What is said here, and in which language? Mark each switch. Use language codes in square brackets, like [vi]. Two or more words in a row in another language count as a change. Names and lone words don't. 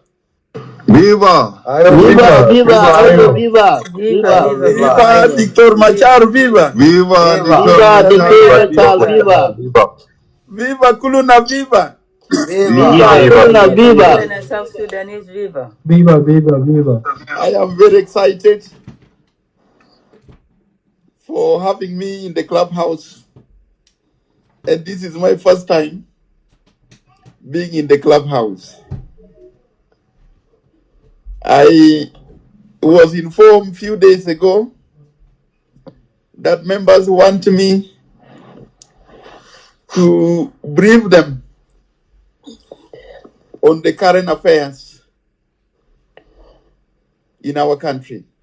[en] Viva! Viva, viva, Ayo, viva, Viva, viva, Viva Dictor Machar, viva. Viva! viva, Dictor Machar, viva, Viva Kuluna, viva. viva, Kuluna, viva. and South Sudanese, viva. Viva, viva, viva. I am very excited for having me in the clubhouse. And this is my first time being in the clubhouse. I was informed a few days ago that members want me to brief them on the current affairs in our country.